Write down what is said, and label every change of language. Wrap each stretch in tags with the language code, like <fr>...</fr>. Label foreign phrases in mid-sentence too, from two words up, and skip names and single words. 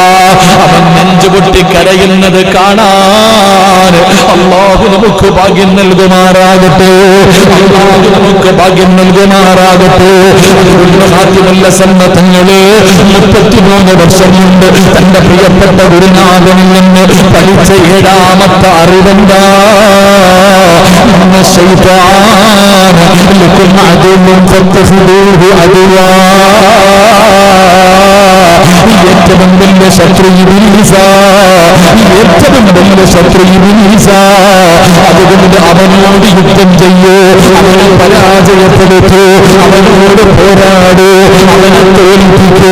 <ml>അവൻ നെഞ്ചുപൊട്ടി കരയുന്നത് കാണാൻ അല്ലാഹു നമുക്ക് ഭാഗ്യം നൽകുമാറാകട്ടെ, അല്ലാഹു നമുക്ക് ഭാഗ്യം നൽകുമാറാകട്ടെ. സാധ്യമല്ല സമ്മതങ്ങള് 33 വർഷം മുമ്പ് തന്റെ പ്രിയപ്പെട്ട ഗുരുനാഥനിൽ നിന്ന് പഠിച്ച 7ാമത്തെ അറിവെന്താ?</ml> <ar>الشيطان لكم عدو فاتخذوه عدوا.</ar> <ml>ഏറ്റവും വലിയ ശത്രു ഇബ്ലീസാ, ഏറ്റവും വലിയ ശത്രു ഇബ്ലീസാ. അതുകൊണ്ട് അവനോട് യുദ്ധം ചെയ്യൂ, അവനെ പരാജയപ്പെടുത്തൂ, അവനോട് പോരാടൂ, അവനെ തോൽപ്പിക്കൂ.</ml>